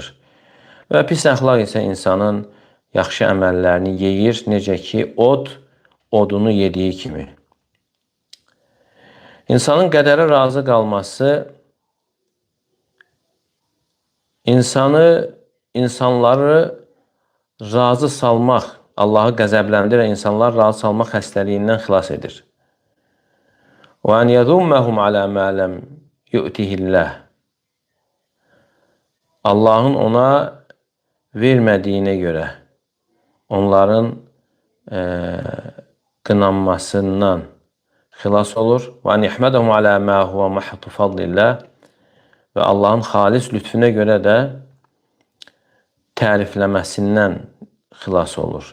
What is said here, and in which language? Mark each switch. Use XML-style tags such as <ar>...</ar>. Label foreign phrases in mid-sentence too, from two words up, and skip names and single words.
<az>Və pis əxlaq isə insanın yaxşı əməllərini yeyir, necə ki, odunu yediyi kimi. İnsanın qədərə razı qalması insanları razı salmaq, Allahı qəzəbləndirən insanlar razı salmaq xəstəliyindən xilas edir.</az> <ar>وَاَنْ يَذُمَّهُمْ عَلَى مَا لَمْ يُؤْتِهِ اللّٰهِ.</ar> <az>Allahın ona vermədiyinə görə onların qınanmasından xilas olur.</az> <ar>وأن يحمدهم على ما هو محض فضل الله</ar> <az>və Allahın xalis lütfüne görə də tərifləməsindən xilas olur.</az>